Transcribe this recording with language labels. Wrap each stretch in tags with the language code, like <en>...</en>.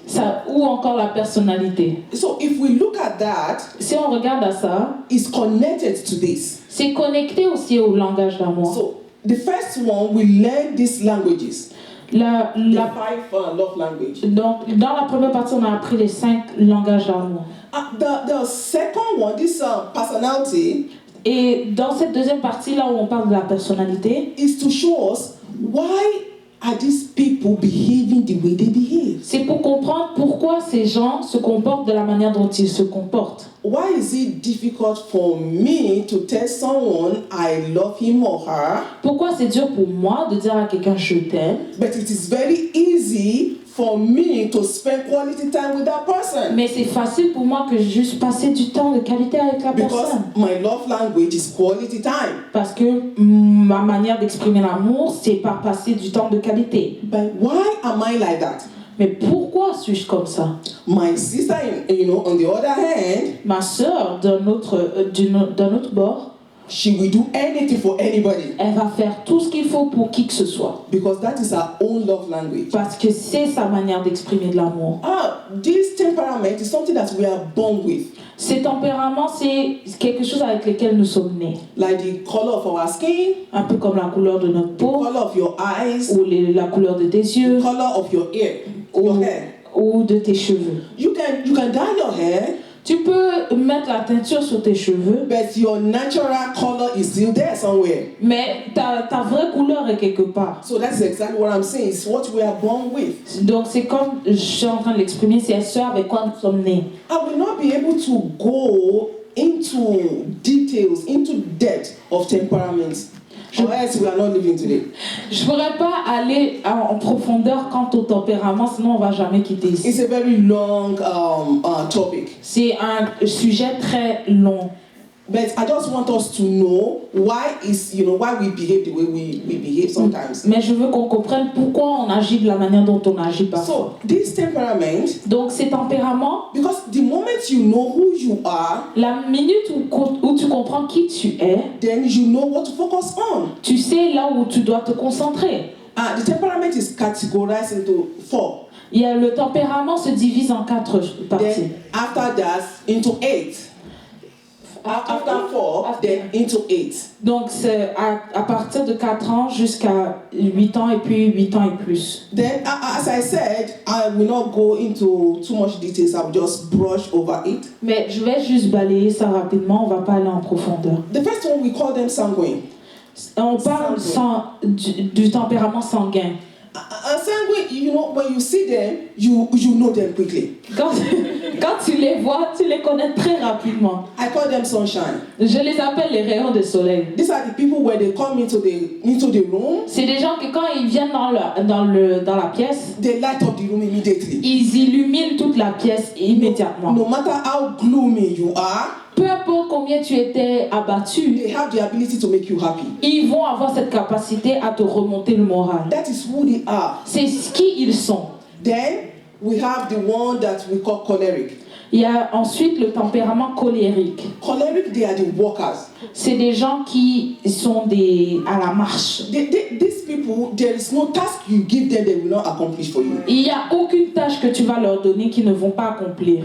<fr>Ça, ou encore la personnalité.</fr> <en>So if we look at that,</en> <fr>Si on regarde à ça,</fr> <en>it's connected to this.</en> <fr>c'est connecté aussi au langage d'amour.</fr> <en>So the first one, we learn these languages. The 5 love language.</en> <fr>Donc, dans la première partie, on a appris les 5 langages d'amour.</fr> <en>The second one, this personality,</en> <fr>Et dans cette deuxième partie, là où on parle de la personnalité,</fr> <en>is to show us why are these people behaving the way they behave.</en> <fr>c'est pour comprendre pourquoi ces gens se comportent de la manière dont ils se comportent.</fr> <en>Why is it difficult for me to tell someone I love him or her,</en> <fr>Pourquoi c'est dur pour moi de dire à quelqu'un je t'aime,</fr> <en>but it is very easy for me to spend quality time with that person?</en> <fr>mais c'est facile pour moi que juste passer du temps de qualité avec la</fr> <en>Because</en> <fr>personne.</fr> <en>my love language is quality time.</en> <fr>Parce que ma manière d'exprimer l'amour, c'est par passer du temps de qualité.</fr> <en>But why am I like that?</en> <fr>Mais pourquoi suis-je comme ça?</fr> <en>My sister, on the other hand,</en> <fr>Ma sœur, d'un autre bord,</fr> <en>she will do anything for anybody</en> <fr>elle va faire tout ce qu'il faut pour qui que ce soit.</fr> <en>because that is her own love language.</en> <fr>Parce que c'est sa manière d'exprimer de l'amour.</fr> <en>This temperament is something that we are born with.</en> <fr>Ces tempéraments, c'est quelque chose avec lequel nous sommes nés.</fr> <en>Like the color of our skin,</en> <fr>Un peu comme la couleur de notre peau,</fr> <en>color of your eyes,</en> <fr>ou la couleur de tes yeux,</fr> <en>color of your hair. Your hair.</en> <fr>ou de tes cheveux.</fr> <en>You can dye your hair,</en> <fr>Tu peux mettre la teinture sur tes cheveux,</fr> <en>but your natural color is still there somewhere.</en> <fr>mais ta vraie couleur est quelque part.</fr> <en>So that's exactly what I'm saying. It's what we are born with.</en> <fr>Donc c'est comme je suis en train de l'exprimer, c'est ce avec quoi nous sommes nés.</fr> <en>I will not be able to go into details, into depth of temperaments. Or else we are not living today.</en> <fr>Je pourrais pas aller en profondeur quant au tempérament, sinon on va jamais quitter ici.</fr> <en>It's a very long topic.</en> <fr>C'est un sujet très long.</fr> <en>But I just want us to know why we behave the way we behave sometimes.</en> <fr>Mais je veux qu'on comprenne pourquoi on agit de la manière dont on agit parfois.</fr> <en>So this temperament,</en> <fr>Donc ces tempéraments,</fr> <en>because the moment you know who you are,</en> <fr>la minute où tu comprends qui tu es,</fr> <en>then you know what to focus on.</en> <fr>tu sais là où tu dois te concentrer.</fr> <en>The temperament is categorized into 4.</en> <fr>Le tempérament se divise en 4 parties.</fr> <en>Then after that, into 8. After 4, then into 8.</en> <fr>Donc c'est à partir de 4 ans jusqu'à 8 ans et puis 8 ans et plus.</fr> <en>Then as I said, I will not go into too much details. I will just brush over it.</en> <fr>Mais je vais juste balayer ça rapidement, on va pas aller en profondeur.</fr> <en>The first one, we call them sanguine.</en> <fr>On parle du tempérament sanguin.</fr> <en>Sanguine, when you see them, you know them quickly.</en> <fr>Quand tu les vois, tu les connais très rapidement.</fr> <en>I call them sunshine.</en> <fr>Je les appelle les rayons de soleil.</fr> <en>These are the people when they come into the room.</en> <fr>C'est des gens que quand ils viennent dans la pièce,</fr> <en>They light up the room immediately.</en> <fr>ils illuminent toute la pièce immédiatement.</fr> <en>No matter how gloomy you are,</en> <fr>Peu importe combien tu étais abattu,</fr> <en>they have the ability to make you happy.</en> <fr>ils vont avoir cette capacité à te remonter le moral.</fr> <en>That is who they are.</en> <fr>C'est qui ils sont.</fr> <en>Then we have the one that we call choleric.</en> <fr>Il y a ensuite le tempérament colérique.</fr> <en>Choleric, they are the workers.</en> <fr>C'est des gens qui sont à la marche.</fr> <en>These people, there is no task you give them they will not accomplish for you.</en> <fr>Il n'y a aucune tâche que tu vas leur donner qu'ils ne vont pas accomplir.</fr>